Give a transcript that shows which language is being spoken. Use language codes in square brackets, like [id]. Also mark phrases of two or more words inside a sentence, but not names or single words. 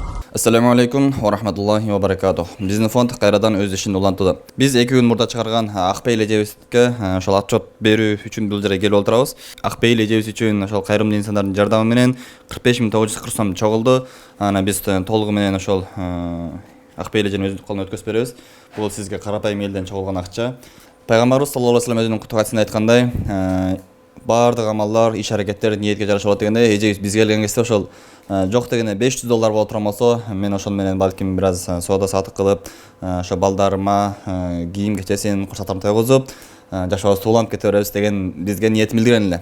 [ar] السلام عليكم ورحمة الله وبركاته. [ky] Биздин фонд кайрадан өз ишин улантууда. Биз 2 күн мурда чыгарган Акбейл эжебизге ошол отчет берүү үчүн бул жерге келип отурабыз. Акбейл эжебиз үчүн ошол кайрымдуу инсандардын жардамы менен 45.940 сом чогулду. Ана биз толугу менен ошол Акбейл эженин өзүнүн колуна өткөзүп беребиз. Бул сизге карапайым элден чогулган акча. Пайгамбарыбыз [ar] صلى الله عليه وسلم [ky] өзүнүн кутук хадисинде айткандай, баардык амалдар, иш аракеттер ниетке жараша болот дегенде, эжебиз бизге келген кезде ошол жок дегенде $500 боло турган болсо, мен ошол менен балким бир аз соода сатык кылып, ошо балдарыма кийим кечесин, курсактарын тойгузуп, жашообуз тууланып кете беребиз деген бизге ниет билдирген эле.